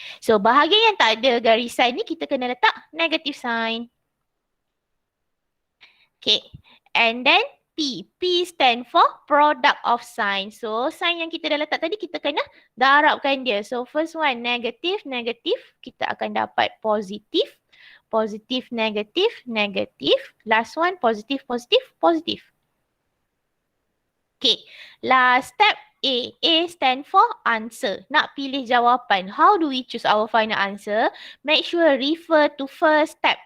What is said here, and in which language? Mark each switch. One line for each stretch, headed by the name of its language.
Malay: So bahagian yang tak ada garisan ni kita kena letak negative sign.
English: Okay. And then P. P stand for product of sign.
Malay: So sign yang kita dah letak tadi kita kena darabkan dia.
English: So first one negative, negative.
Malay: Kita akan dapat positive.
English: Positive, negative, negative. Last one positive, positive, positive. Okay, last step A. A stand for answer.
Malay: Nak pilih jawapan.
English: How do we choose our final answer? Make sure refer to first step.